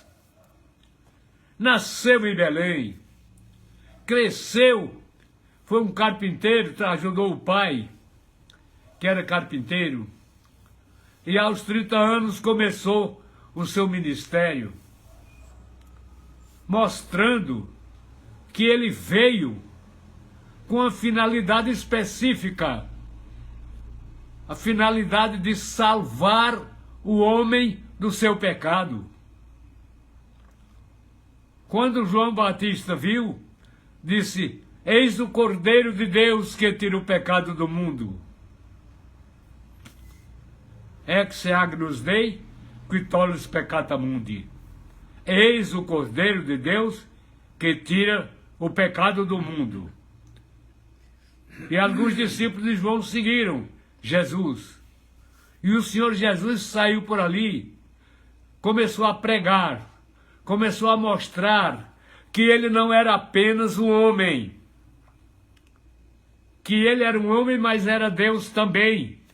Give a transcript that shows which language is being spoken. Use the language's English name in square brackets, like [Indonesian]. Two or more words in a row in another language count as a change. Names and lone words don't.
[Portuguese] Nasceu em Belém, cresceu, foi um carpinteiro, ajudou o pai, que era carpinteiro, e aos 30 anos começou o seu ministério, mostrando que ele veio com a finalidade específica, a finalidade de salvar o homem do seu pecado. Quando João Batista viu, disse: eis o Cordeiro de Deus que tira o pecado do mundo. [Latin] Ex agnus Dei, qui tollis peccata mundi. [Portuguese] Eis o Cordeiro de Deus que tira o pecado do mundo. E alguns discípulos de João seguiram Jesus. E o Senhor Jesus saiu por ali, começou a pregar, começou a mostrar que ele não era apenas um homem, que ele era um homem, mas era Deus também.